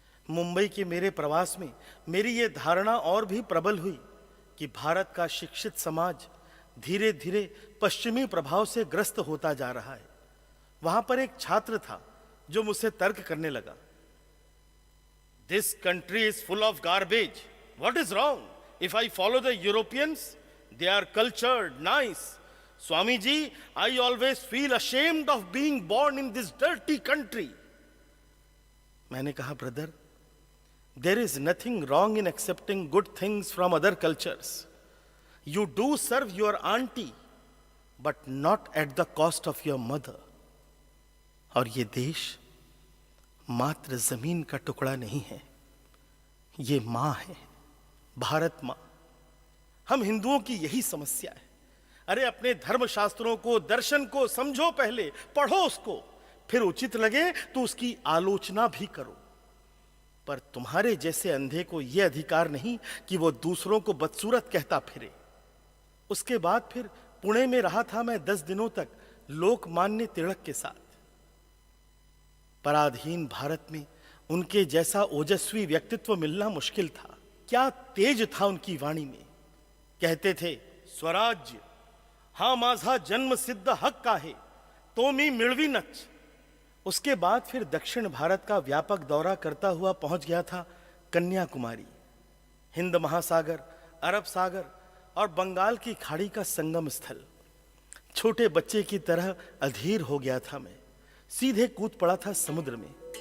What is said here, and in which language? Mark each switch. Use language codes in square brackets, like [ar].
[hi] मुंबई के मेरे प्रवास में मेरी ये धारणा और भी प्रबल हुई कि भारत का शिक्षित समाज धीरे धीरे पश्चिमी प्रभाव से ग्रस्त होता जा रहा है। वहां पर एक छात्र था जो मुझसे तर्क करने लगा। [en] This country is full of garbage. What is wrong? If I follow the Europeans, they are cultured, nice. Swami ji, I always feel ashamed of being born in this dirty country. [hi] मैंने कहा, [en] brother, there is nothing wrong in accepting good things from other cultures. You do serve your auntie, but not at the cost of your mother. [hi] और ये देश मात्र जमीन का टुकड़ा नहीं है, ये मां है, भारत मां। हम हिंदुओं की यही समस्या है। अरे अपने धर्मशास्त्रों को, दर्शन को समझो, पहले पढ़ो उसको, फिर उचित लगे तो उसकी आलोचना भी करो। पर तुम्हारे जैसे अंधे को यह अधिकार नहीं कि वो दूसरों को बदसूरत कहता फिरे। उसके बाद फिर पुणे में रहा था मैं 10 दिनों तक लोकमान्य तिलक के साथ। पराधीन भारत में उनके जैसा ओजस्वी व्यक्तित्व मिलना मुश्किल था। क्या तेज था उनकी वाणी में। [mr] कहते थे, स्वराज्य हा माझा जन्म सिद्ध हक्क आहे, तो मी मिळवीनच। [hi] उसके बाद फिर दक्षिण भारत का व्यापक दौरा करता हुआ पहुंच गया था कन्याकुमारी। हिंद महासागर, अरब सागर और बंगाल की खाड़ी का संगम स्थल। छोटे बच्चे की तरह अधीर हो गया था मैं। सीधे कूद पड़ा था समुद्र में।